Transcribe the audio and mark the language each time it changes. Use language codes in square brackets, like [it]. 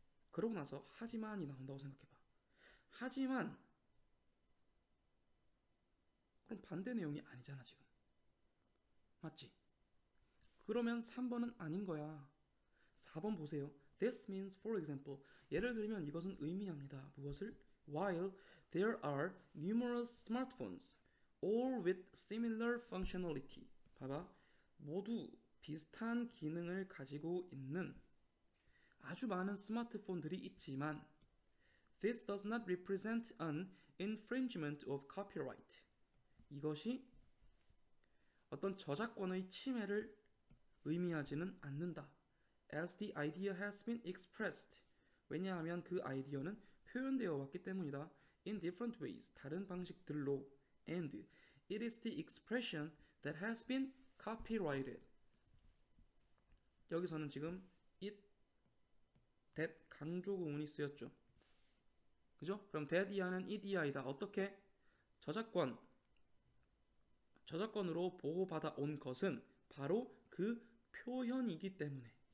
[ko] 그러고 나서 하지만이 나온다고 생각해봐. 하지만 그럼 반대 내용이 아니잖아 지금. 맞지? 그러면 3번은 아닌 거야. 4번 보세요. [en] This means, for example, [ko] 예를 들면 이것은 의미합니다. 무엇을? [en] While there are numerous smartphones, all with similar functionality. [ko] 봐봐. 모두 비슷한 기능을 가지고 있는 아주 많은 스마트폰들이 있지만 [en] This does not represent an infringement of copyright. [ko] 이것이 어떤 저작권의 침해를 의미하지는 않는다. [en] As the idea has been expressed. [ko] 왜냐하면 그 아이디어는 표현되어 왔기 때문이다. [en] In different ways. [ko] 다른 방식들로. [en] And it is the expression that has been copyrighted. [ko] 여기서는 지금 it, that 강조 구문이 쓰였죠. 그죠? 그럼 that 이하는 it 이하이다. 어떻게? 저작권으로 보호받아 온 것은 바로 그 표현이기 때문에.